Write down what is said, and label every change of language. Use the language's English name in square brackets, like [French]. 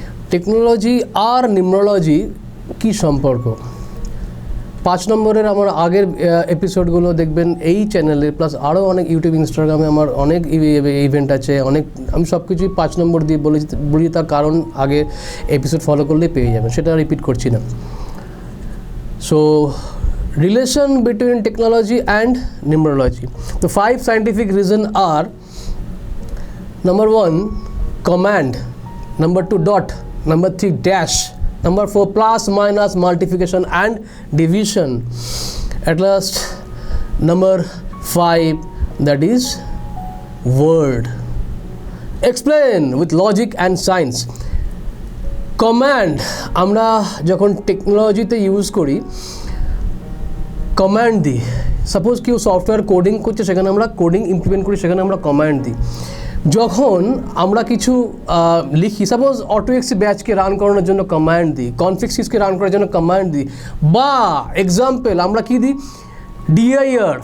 [Bangla] Technology আর নিউমোলজি কি সম্পর্ক? 5 নম্বরের আমার আগের এপিসোডগুলো দেখবেন এই চ্যানেলে, প্লাস আরও অনেক ইউটিউব, ইনস্টাগ্রামে আমার অনেক ইভেন্ট আছে, অনেক। আমি সব কিছুই 5 নম্বর দিয়ে বলি, তার কারণ আগে এপিসোড ফলো করলেই পেয়ে যাবেন, সেটা রিপিট করছি না। So [English] relation between technology and numerology. The 5 scientific reasons are: number 1, command; number 2, dot; number 3, dash; number 4, plus, minus, multiplication and division; at last number 5, that is word. Explain with logic and science. [Bangla] Command আমরা যখন টেকনোলজিতে use করি, command দিই। Suppose কেউ software coding করছে, সেখানে আমরা coding implement করি, সেখানে আমরা কমান্ড দিই। যখন আমরা কিছু লিখি, সাপোজ অটোএক্সি ব্যাচকে রান করানোর জন্য কমান্ড দিই, কনফিক্সিসকে রান করার জন্য কমান্ড দিই, বা এক্সাম্পল আমরা কী দিই, ডিআইআর।